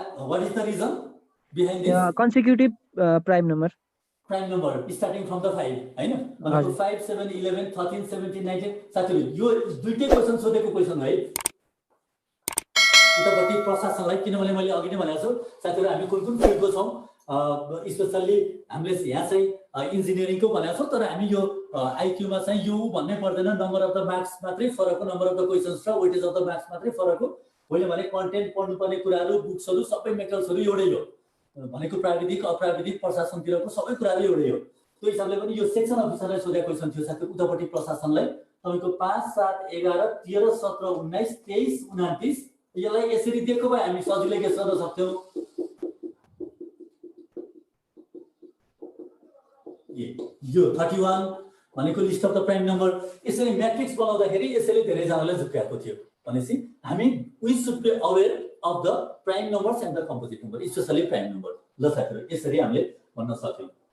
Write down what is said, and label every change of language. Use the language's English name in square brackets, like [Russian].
[English] What is the reason behind this? Consecutive prime number. Prime number starting from the 5 [Nepali] हैन भनेको 5 7 11 13 17 19 साथीहरु यो दुईटै क्वेशन सोधेको क्वेशन है उतापट्टि प्रशासनलाई किनभने मैले अघि नै भनेको छु साथीहरु हामी कुन फिल्डको छौं स्पेशली हामीले यहाँ चाहिँ इन्जिनियरिङको भनेको छौं तर हामी यो आईक्यू मा चाहिँ यो भन्नै पर्दैन नम्बर अफ द मार्क्स मात्रै फरक हो नम्बर अफ द क्वेशन्स र वेटेज अफ द मार्क्स मात्रै फरक हो मैले भने कन्टेन्ट पढ्नुपर्ने कुराहरु बुक्सहरु सबै मेटेरियल्सहरु एउटै हो भनेको प्राविधिक अप्राविधिक प्रशासनतिरको सबै कुराहरु एउटै हो त्यो हिसाबले पनि यो सेक्सन अफिसरलाई सोधेको क्वेशन थियो साथै उतापट्टि प्रशासनलाई तपाईको 5 7 11 13 17 19 23 29 यसलाई यसरी दिएको भए हामी सजिलै गेस गर्न सक्थ्यौ यो 31 भनेको list of the prime number यसरी म्याट्रिक्स बनाउँदाखेरि यसैले धेरै जनालाई झुक्क्याएको थियो भनेपछि हामी [English] We should be aware of the prime numbers and the composite number, especially prime number. [Nepali] ल साथीहरु यसरी हामीले भन्न सक्यौं